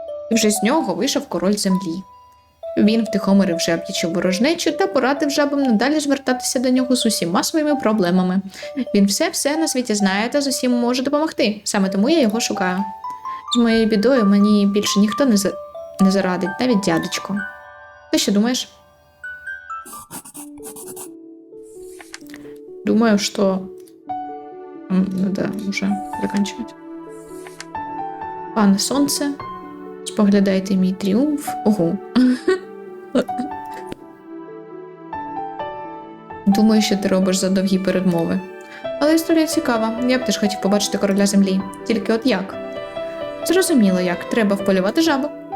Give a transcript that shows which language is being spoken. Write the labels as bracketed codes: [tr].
[uk] І вже з нього вийшов король землі. Він втихомирив жаб'ячу ворожнечу та порадив жабам надалі звертатися до нього з усіма своїми проблемами. Він все на світі знає та з усім може допомогти, саме тому я його шукаю. З моєю бідою мені більше ніхто не зарадить, навіть дядечко. Ти що думаєш? [ru] Думаю, что надо уже заканчивать. [uk] Пане сонце, споглядайте мій тріумф. Ого. Думаю, що ти робиш задовгі передмови. Але історія цікава. Я б теж хотів побачити короля землі. Тільки от як? Зрозуміло як. Треба вполювати жабу.